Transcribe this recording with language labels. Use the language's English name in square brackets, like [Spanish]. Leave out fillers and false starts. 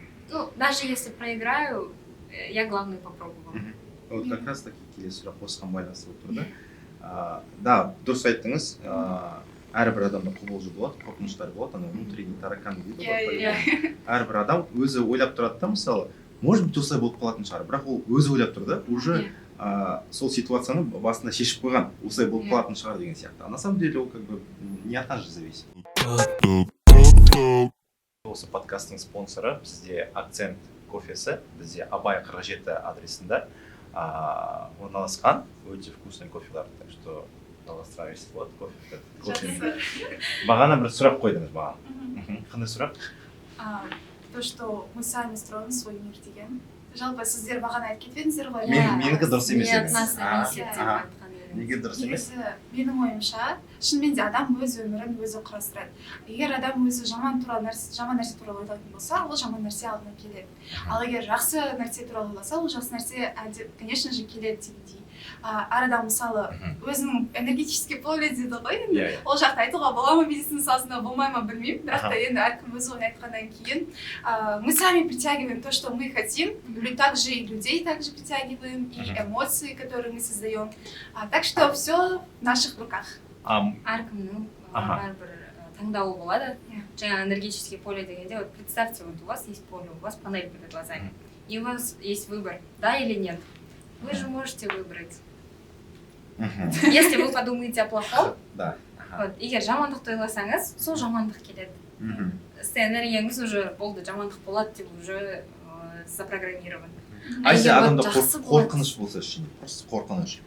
[Russian] Ну, даже если проиграю, я главное попробую. Вот как раз таки [Kazakh] келесі сұрақ осыған байланысты болып тұр да. Да, дұрыс айттыңыз. Әрбір адамда қобалжу болады, қорқыныштар болады, ана [Russian] внутренний таракан [Kazakh] дейді ғой. Әрбір адам өзі ойлап тұрады да, мысалы, [Russian] может быть, [Kazakh] осылай болып қалатын шығар, бірақ ол өзі ойлап тұр да, уже сол ситуацияны басында шешіп қойған, осылай болып қалатын шығар деген сияқты. [Russian] А на самом деле [Kazakh] ол [Russian] как бы не от нас же зависит. [Kazakh] Осы подкасттың спонсоры бізде Акцент кофесі, бізде Абай 47 адресінде орналасқан, өте вкусный кофелар, [Russian] так что [Kazakh] жалғастыра болады кофе. Бағана бір сұрақ қойдыңыз маған. Қандай сұрақ? [Russian] То, что мы сами строим свой мир [Kazakh] деген. Жалпы сіздер бағана айтып кетпедіңіздер ғой. Менікі дұрыс емес еді. Неге дұрыс емес? Менің ойымша, шынымен де адам өз өмірін өзі құрастырады. Егер адам өзі жаман нәрсе туралы ойлайтын болса, ол жаман нәрсе алдына келеді. Ал егер жақсы нәрсе туралы ойласа, ол жақсы нәрсе, [Russian] конечно же, [Kazakh] келеді дегендей. Әр адам мысалы өзінің [Russian] энергетический поле [Kazakh] дейді ғой енді. Ол жақта айтуға бола ма медицина саласында, болмай ма білмеймін. Бірақ та енді әркім өз ойын айтқаннан кейін [Russian] мы сами притягиваем то, что мы хотим, также и людей также притягиваем, и эмоции, которые мы создаем. Так что все в наших руках. [Kazakh] Әркімнің бәрібір таңдауы болады. [Russian] Жаңа энергетический поле [Kazakh] дегенде, [Russian] вот представьте, вот у вас есть поле, у вас панель перед глазами, и у вас есть выбор, да или нет. Вы же можете выбрать. Если вы подумаете о плохом, [Kazakh] егер жамандықты ойласаңыз, сол жамандық келеді. Сіздің энергияңыз уже болды, жамандық болады деп [Russian] уже запрограммирован. А если [Kazakh] адамда қорқыныш болса, просто қорқыныш.